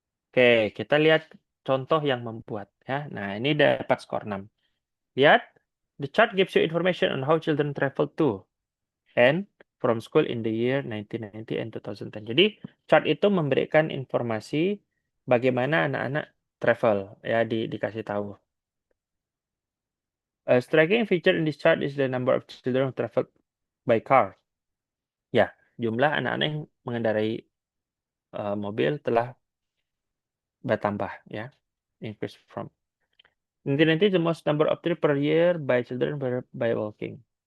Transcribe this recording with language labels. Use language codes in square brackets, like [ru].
[id] Oke, kita lihat contoh yang membuat ya. Nah, ini dapat skor 6. Lihat, [en] the chart gives you information on how children travel to and from school in the year 1990 and 2010. [id] Jadi, chart itu memberikan informasi bagaimana anak-anak travel ya, dikasih tahu. [en] A striking feature in this chart is the number of children who traveled by car. [id] Ya, jumlah anak-anak yang mengendarai mobil telah bertambah ya. [en] Increase from. [id] Nanti [en] the most number of trip per year by children by walking.